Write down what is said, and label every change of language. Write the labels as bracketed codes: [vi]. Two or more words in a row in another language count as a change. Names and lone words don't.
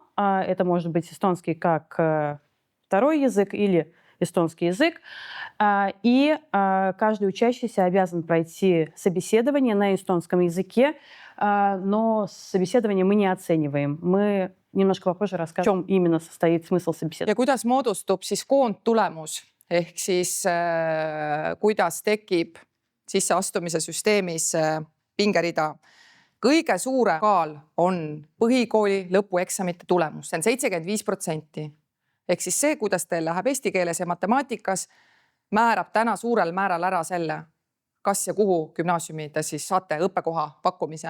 [ru] Это может быть эстонский как второй язык или эстонский язык. И каждый учащийся обязан пройти собеседование на эстонском языке, но собеседование мы не оцениваем. Мы немножко попозже расскажем, в чем именно состоит смысл собеседования. [et] Ja kuidas moodustub siis koondtulemus ehk siis kuidas tekib sisseastumise süsteemis pingerida. Kõige suurem kaal on põhikooli lõpueksamite tulemus. See on 75%. Ehk siis see, kuidas teil läheb eesti keeles ja matemaatikas, määrab täna suurel määral ära selle, kas ja kuhu gümnaasiumi te siis saate õppekoha pakkumise.